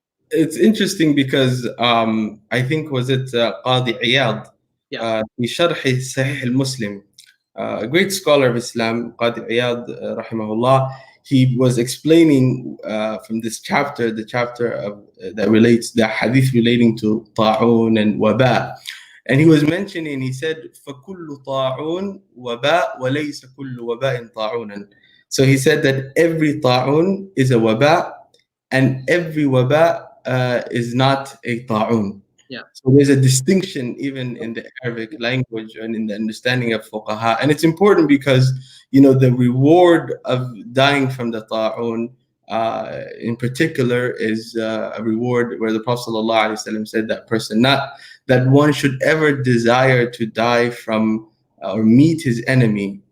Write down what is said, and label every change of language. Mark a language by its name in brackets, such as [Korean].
[English] It's interesting because I think, was it Qadi Iyad, [Arabic] في شرح صحيح المسلم, [English] a great scholar of Islam, Qadi Iyad rahimahullah, he was explaining from this chapter, the chapter that relates, the hadith relating to ta'un and waba. And he was mentioning, he said, [Arabic] فَكُلُّ طَاعُونَ وَبَاء وَلَيْسَ كُلُّ وَبَاءٍ طَاعُونًا. [English] So he said that every ta'un is a waba, and every waba is not a ta'un. Yeah. So there's a distinction even in the Arabic language and in the understanding of fuqaha. And it's important because, the reward of dying from the ta'un in particular is a reward where the Prophet ﷺ said that person, not that one should ever desire to die from or meet his enemy.